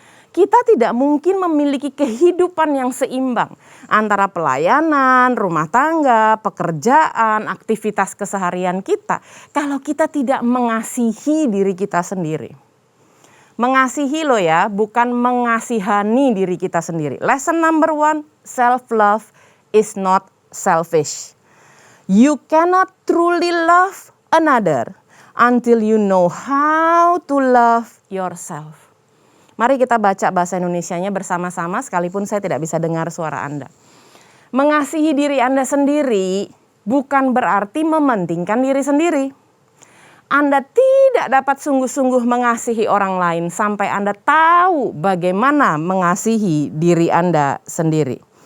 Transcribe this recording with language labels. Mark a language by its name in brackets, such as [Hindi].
[Indonesian] Kita tidak mungkin memiliki kehidupan yang seimbang antara pelayanan, rumah tangga, pekerjaan, aktivitas keseharian kita kalau kita tidak mengasihi diri kita sendiri. Mengasihi loh ya, bukan mengasihani diri kita sendiri. [English] Lesson number 1, self-love is not selfish. You cannot truly love another until you know how to love yourself. [Indonesian] Mari kita baca bahasa Indonesianya bersama-sama sekalipun saya tidak bisa dengar suara Anda. Mengasihi diri Anda sendiri bukan berarti mementingkan diri sendiri. Anda tidak dapat sungguh-sungguh mengasihi orang lain sampai Anda tahu bagaimana mengasihi diri Anda sendiri.